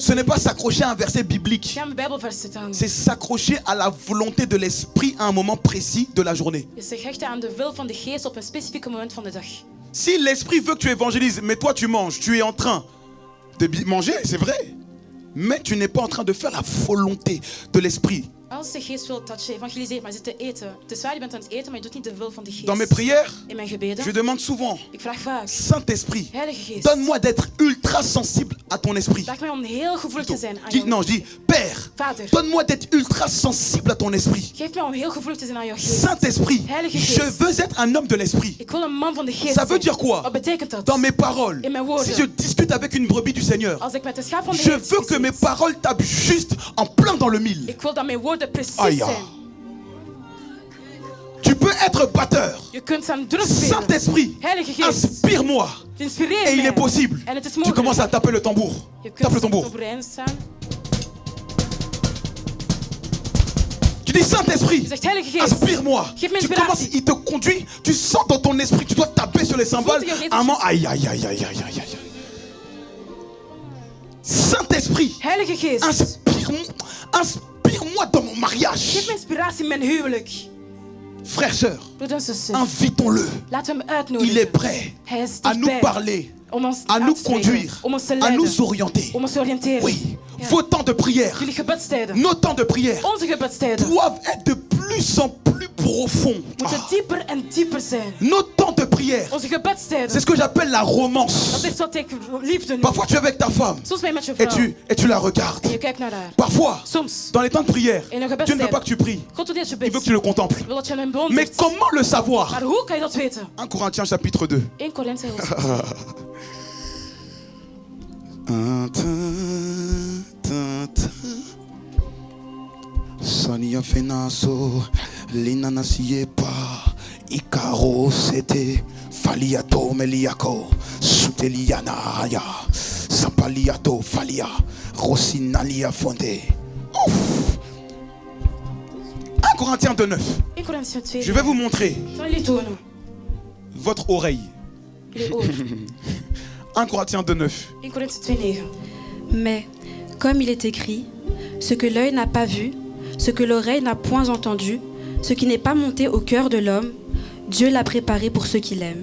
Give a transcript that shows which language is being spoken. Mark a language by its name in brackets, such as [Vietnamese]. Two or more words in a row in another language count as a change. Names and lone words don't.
[French] ce n'est [Dutch] doen. [French] pas s'accrocher à un verset biblique. [Dutch] Je een Bijbelvers zitten hangen. [French] C'est s'accrocher à la volonté de l'esprit à un moment précis de la journée. [Dutch] Je zich hechten aan de wil van de geest op een specifieke moment van de dag. [French] Si l'esprit veut que tu évangélises, mais toi tu manges, tu es en train de manger, c'est vrai. Mais tu n'es pas en train de faire la volonté de l'esprit. [Dutch] Als de geest wil dat je evangeliseert, maar je zit te eten. Het is waar, je bent aan het eten, maar je doet niet de wil van de geest. [French] Dans mes prières, [Dutch] In mijn gebeden, [French] je demande souvent, [Dutch] ik vraag vaak, [French] Saint-Esprit, [Dutch] Heilige Geest, [French] donne-moi d'être ultra sensible à ton esprit. [Dutch] vraag mij om heel gevoelig te zijn aan [French] Je [Dutch] jouw [French] dis, Père, [Dutch] Vader. [French] donne-moi d'être ultra sensible à ton esprit. [Dutch] Geef mij om heel gevoelig te zijn aan jouw geest. [French] Saint-Esprit, [Dutch] Heilige [French] je [Dutch] Geest. [French] veux être un homme de l'esprit. [Dutch] Ik wil een man van de geest [French] Ça veut [Dutch] zijn. [French] dire quoi? [Dutch] Wat betekent dat? [French] Dans mes paroles, [Dutch] In mijn woorden. [French] si je discute avec une brebis du Seigneur, [Dutch] Als ik met de schaap van de [French] je [Dutch] Heer [French] veux que mes [Dutch] discussieer, [French] paroles tapent juste en plein dans le mille. [Dutch] ik wil dat mijn woorden precies [French] Aïe. [Dutch] zijn. [French] Tu peux être batteur. [Dutch] Je kunt zijn drum spelen. [French] Saint-Esprit, [Dutch] Heilige Geest, [French] inspire-moi. [Dutch] inspireer [French] Et il [Dutch] mij. [French] est possible. [Dutch] En het is [French] Tu [Dutch] mogelijk. [French] commences à taper le tambour. [Dutch] Je [French] Tape le [Dutch] kunt [French] tambour. [Dutch] op overeind staan. [French] Tu dis Saint-Esprit, [Dutch] Je zegt, Heilige Geest, [French] inspire-moi. [Dutch] geef me [French] Tu [Dutch] inspiratie. [French] commences, il te conduit. Tu sens dans ton esprit, tu dois taper sur les cymbales. [Dutch] Voelt je geest [French] À un moment, [Dutch] dat aïe, aïe, aïe, aïe, aïe, aïe, aïe. [French] Saint-Esprit, [Dutch] Heilige Geest, [French] inspire-moi dans mon mariage. [Dutch] geef me inspiratie in mijn huwelijk. [French] Frères, sœurs, [Dutch] Broeder en zuster, [French] invitons-le. [Dutch] laten we hem [French] Il est [Dutch] uitnodigen. [French] prêt [Dutch] Hij is [French] à nous [Dutch] dichtbij [French] parler, [Dutch] om ons [French] à [Dutch] aan [French] nous [Dutch] te spreken, [French] conduire, [Dutch] om ons te [French] à [Dutch] leiden, [French] nous orienter. [Dutch] om ons te oriënteren. [French] Oui, [Dutch] Ja. [French] vos temps de prière, [Dutch] Jullie gebedstijden, [French] nos temps de prière [Dutch] onze gebedstijden, [French] doivent être de plus en plus profonds. [Dutch] moeten dieper en dieper zijn. [French] Nos temps de prière, [Dutch] Onze gebedstijden, [French] c'est ce que j'appelle la romance. [Dutch] dat is wat ik liefde noem. [French] Parfois tu es avec ta femme [Dutch] Soms ben je met je [French] et [Dutch] vrouw [French] tu la regardes. [Dutch] en je kijkt naar haar. [French] Parfois, [Dutch] Soms, [French] dans les temps de prière, [Dutch] in een [French] Dieu ne veut [Dutch] gebedstijd, [French] pas que tu pries, [Dutch] God wil dat je [French] il veut [Dutch] bidt. [French] que tu le contemples. [Dutch] Wil dat je hem [French] Mais [Dutch] bewondert. [French] comment le savoir? [Dutch] Maar hoe kan je dat weten? [French] 1 Corinthiens chapitre 2. [Dutch] 1 Korinthe hoofdstuk 2. Sania fenaso, lina nasiepa, ikaro sete, faliato meliako, suteliana ya, sapaliato falia, rosinalia fonde. [French] Ouf. 1 Corinthiens 2:9. [Dutch] 1 Korinthe 2. [French] Je vais vous montrer [Dutch] Ik zal jullie tonen. [French] votre oreille. [Dutch] Jullie oor. [French] 1 Corinthiens 2:9. [Dutch] 1 Korinthe 2:9. [French] Mais, comme il est écrit, ce que l'œil n'a pas vu, ce que l'oreille n'a point entendu, ce qui n'est pas monté au cœur de l'homme, Dieu l'a préparé pour ceux qui l'aiment.